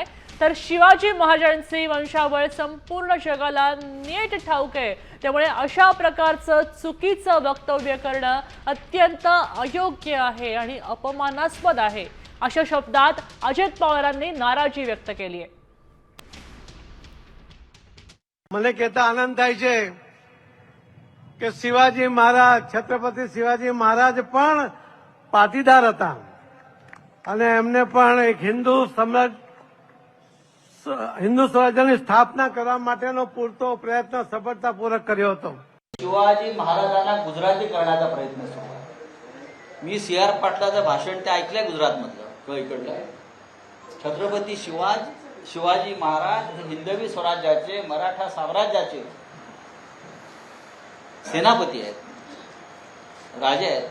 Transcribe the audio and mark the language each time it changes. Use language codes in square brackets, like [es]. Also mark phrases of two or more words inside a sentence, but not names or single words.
[mr] तर शिवाजी महाराजांची वंशावळ संपूर्ण जगाला नीट ठाऊक आहे, त्यामुळे अशा प्रकारचं चुकीचं वक्तव्य करणं अत्यंत अयोग्य आहे आणि अपमानास्पद आहे अशा शब्दात अजित पवारांनी नाराजी व्यक्त केली आहे। [gu] મને કહેતા આનંદ થાય છે કે શિવાજી મહારાજ છત્રપતિ શિવાજી મહારાજ પણ પાટીદાર હતા અને એમને પણ એક હિન્દુ સ્વરાજ્યની સ્થાપના કરવા માટેનો પૂરતો પ્રયત્ન સફળતાપૂર્વક કર્યો હતો। [mr] शिवाजी महाराजांना गुजराती करण्याचा प्रयत्न सुरू आहे। मी CR पाटलाचं भाषण ते ऐकलंय गुजरातमधलं इकडलं। छत्रपती शिवाजी महाराज हे हिंदवी स्वराज्याचे मराठा साम्राज्याचे सेनापती आहेत, राजे आहेत।